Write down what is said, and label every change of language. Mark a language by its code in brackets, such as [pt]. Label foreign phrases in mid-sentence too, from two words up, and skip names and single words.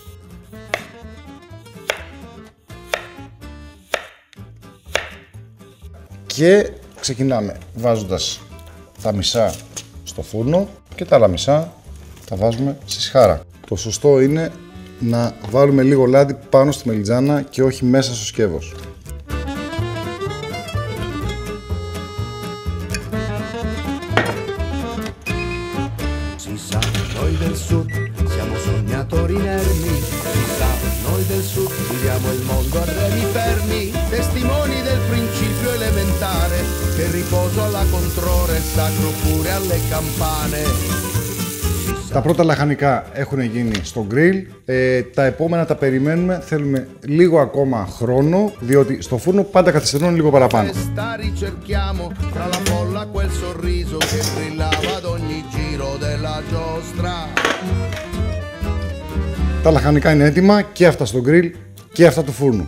[el] Και ξεκινάμε βάζοντας τα μισά στο φούρνο και τα άλλα μισά τα βάζουμε στη σχάρα. Το σωστό είναι να βάλουμε λίγο λάδι πάνω στη μελιτζάνα και όχι μέσα στο σκεύος. [it] Noi del sud siamo sognatori inermi, chissà, noi del sud viviamo il mondo a remi fermi, testimoni del principio elementare, che riposo alla controre, sacro pure alle campane. [el] Τα πρώτα λαχανικά έχουν γίνει στο γκριλ, τα επόμενα τα περιμένουμε, θέλουμε λίγο ακόμα χρόνο, διότι στο φούρνο πάντα καθυστερούν λίγο παραπάνω. Τα λαχανικά είναι έτοιμα και αυτά στο γκριλ και αυτά του φούρνου.